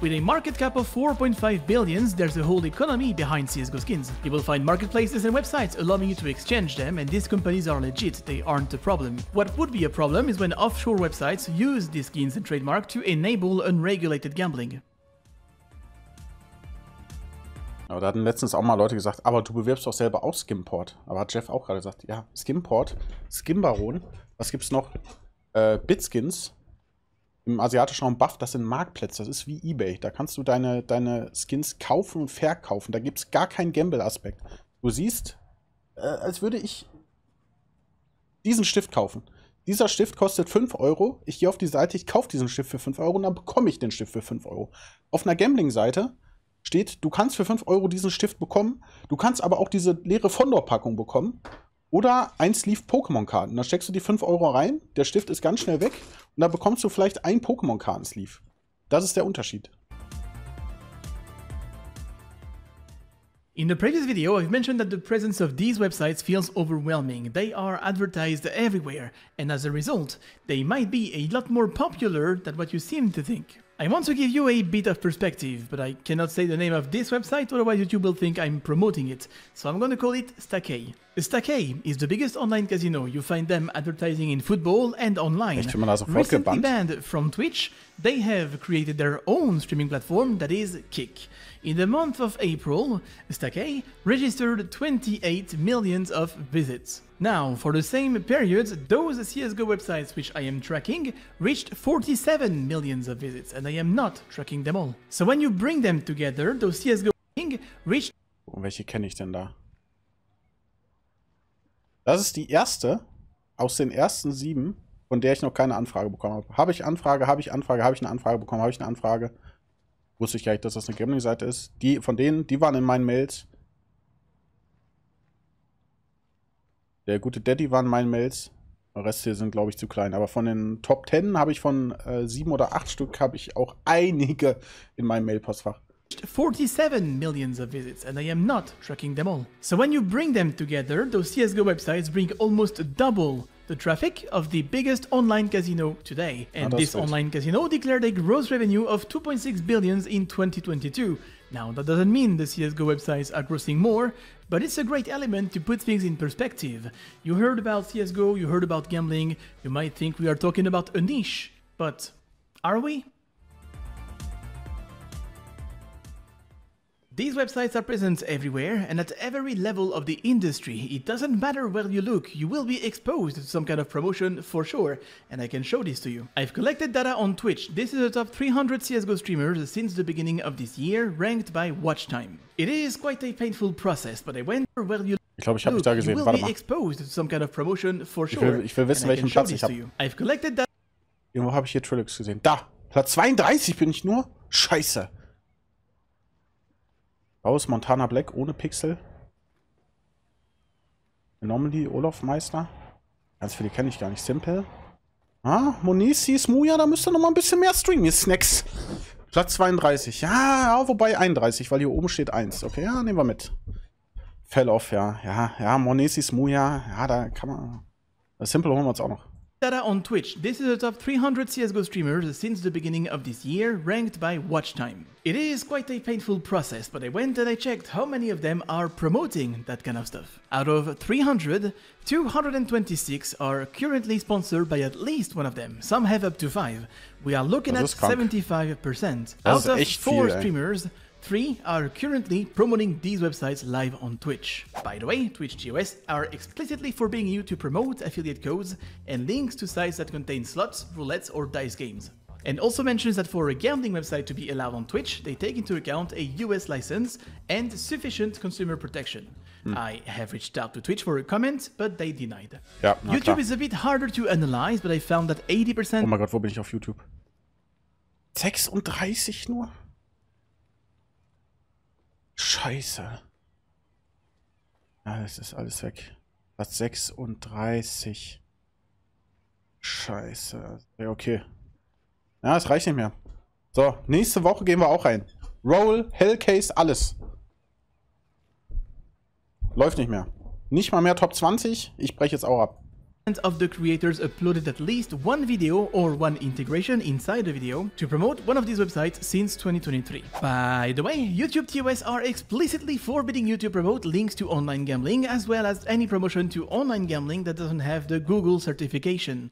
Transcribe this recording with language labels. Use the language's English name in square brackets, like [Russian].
[English] With a market cap of 4.5 billion, there's a whole economy behind CSGO skins. You will find marketplaces and websites allowing you to exchange them, and these companies are legit, they aren't a problem. What would be a problem is when offshore websites use these skins and trademark to enable unregulated gambling. [German] Aber da hatten letztens auch mal Leute gesagt, aber du bewirbst doch selber auch Skimport. Aber hat Jeff auch gerade gesagt, ja, Skimport, Skinbaron, was gibt's noch? Bitskins. Im asiatischen Raum Buff, das sind Marktplätze, das ist wie eBay. Da kannst du deine Skins kaufen und verkaufen. Da gibt es gar keinen Gamble-Aspekt. Du siehst, als würde ich diesen Stift kaufen. Dieser Stift kostet 5 Euro. Ich gehe auf die Seite, ich kaufe diesen Stift für 5 Euro und dann bekomme ich den Stift für 5 Euro. Auf einer Gambling-Seite steht, du kannst für 5 Euro diesen Stift bekommen. Du kannst aber auch diese leere Fondor-Packung bekommen. Oder ein Sleeve Pokémon-Karten. Da steckst du die 5 Euro rein, der Stift ist ganz schnell weg und da bekommst du vielleicht ein Pokémon-Karten-Sleeve. Das ist der Unterschied. [English] In the previous video, I've mentioned that the presence of these websites feels overwhelming. They are advertised everywhere, and as a result, they might be a lot more popular than what you seem to think. I want to give you a bit of perspective, but I cannot say the name of this website, otherwise YouTube will think I'm promoting it, so I'm gonna call it Stake. Stake is the biggest online casino. You find them advertising in football and online. Recently banned from Twitch, they have created their own streaming platform that is Kick. In the month of April, Stake registered 28 million of visits. Now, for the same period, those CSGO websites which I am tracking reached 47 million of visits, and I am not tracking them all. So when you bring them together, those CSGO reached... [German] Welche kenne ich denn da? Das ist die erste aus den ersten 7, von der ich noch keine Anfrage bekommen habe. Habe ich Anfrage, habe ich Anfrage, habe ich eine Anfrage bekommen, habe ich eine Anfrage. Wusste ich gar nicht, dass das eine Gambling-Seite ist. Die von denen, die waren in meinen Mails. Der gute Daddy war in meinen Mails. Der Rest hier sind, glaube ich, zu klein. Aber von den Top 10 habe ich von 7 oder 8 Stück habe ich auch einige in meinem Mailpostfach. [English] 47 million of visits, and I am not tracking them all. So when you bring them together, those CSGO websites bring almost double the traffic of the biggest online casino today. And this online casino declared a gross revenue of 2.6 billion in 2022. Now, that doesn't mean the CSGO websites are grossing more, but it's a great element to put things in perspective. You heard about CSGO, you heard about gambling, you might think we are talking about a niche, but are we? These websites are present everywhere and at every level of the industry. It doesn't matter where you look, you will be exposed to some kind of promotion for sure, and I can show this to you. I've collected data on Twitch. This is the top 300 CSGO streamers since the beginning of this year, ranked by watch time. It is quite a painful process, but I went where you [German] Ich glaube, ich habe mich da gesehen. Warte mal. [English] Exposed to some kind of promotion for sure. [German] Ich will wissen, welchen Platz ich habe. [English] I've collected data. [German] Irgendwo habe ich hier Trilix gesehen. Da! Platz 32 bin ich nur. Scheiße. Aus Montana Black ohne Pixel. Anomaly, Olaf Meister. Ganz viele kenne ich gar nicht. Simple. Ah, Monisi, Smuja, da müsste noch mal ein bisschen mehr streamen, ihr Snacks. Platz 32. Ja, wobei 31, weil hier oben steht 1. Okay, ja, nehmen wir mit. [English] Fell off, [German] ja. Ja, Monisi, Smuja. Ja, da kann man. Das Simple holen wir uns auch noch. [English] Data on Twitch. This is the top 300 CSGO streamers since the beginning of this year, ranked by watch time. It is quite a painful process, but I went and I checked how many of them are promoting that kind of stuff. Out of 300, 226 are currently sponsored by at least one of them. Some have up to 5. We are looking at 75%. Out of 4 streamers, 3 are currently promoting these websites live on Twitch. By the way, Twitch TOS are explicitly forbidding you to promote affiliate codes and links to sites that contain slots, roulettes, or dice games. And also mentions that for a gambling website to be allowed on Twitch, they take into account a US license and sufficient consumer protection. I have reached out to Twitch for a comment, but they denied. [German] Ja, [English] YouTube is a bit harder to analyze, but I found that 80%... [German] Oh mein Gott, wo bin ich auf YouTube? 36 nur? Scheiße. Ja, das ist alles weg. Platz 36. Scheiße. Ja, okay. Ja, es reicht nicht mehr. So, nächste Woche gehen wir auch rein. Roll, Hellcase, alles. Läuft nicht mehr. Nicht mal mehr Top 20. Ich breche jetzt auch ab. [English] Of the creators uploaded at least one video or one integration inside the video to promote one of these websites since 2023. By the way, YouTube TOS are explicitly forbidding you to promote links to online gambling as well as any promotion to online gambling that doesn't have the Google certification.